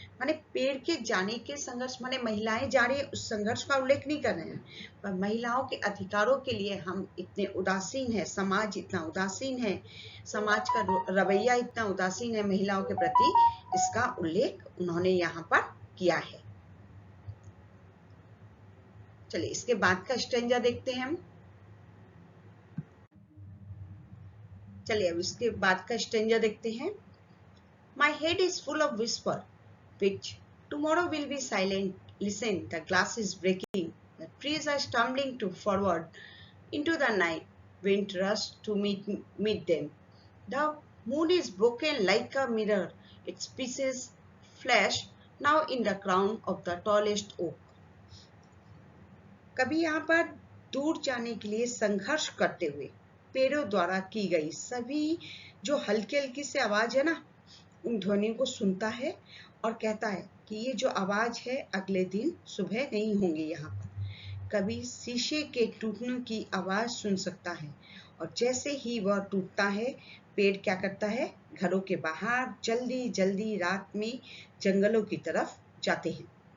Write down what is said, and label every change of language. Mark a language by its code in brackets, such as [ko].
[hi] माने पेड़ के जाने के संघर्ष, माने महिलाएं जा रही है, उस संघर्ष का उल्लेख नहीं कर रहे हैं, पर महिलाओं के अधिकारों के लिए हम इतने उदासीन है, समाज इतना उदासीन है, समाज का रवैया इतना उदासीन है महिलाओं के प्रति, इसका उल्लेख उन्होंने यहाँ पर किया है। चलिए इसके बाद का स्टेंजा देखते हैं हम। चलिए अब इसके बाद का स्टेंजा देखते हैं। [en] My head is full of whisper, which tomorrow will be silent. Listen, the glass is breaking. The trees are stumbling forward into the night. Wind rushes to meet them. The moon is broken like a mirror. Its pieces flash now in the crown of the tallest oak. [hi] कभी यहाँ पर दूर जाने के लिए संघर्ष करते हुए पेड़ों द्वारा की गई सभी जो हल्की हल्की सी आवाज है ना, उन ध्वनियों को सुनता है और कहता है कि ये जो आवाज है अगले दिन सुबह नहीं होंगी। यहाँ पर कभी शीशे के टूटने की आवाज सुन सकता है और जैसे ही वह टूटता है, पेड़ क्या करता है, घरों के बाहर जल्दी जल्दी रात में जंगलों की तरफ जाते हैं।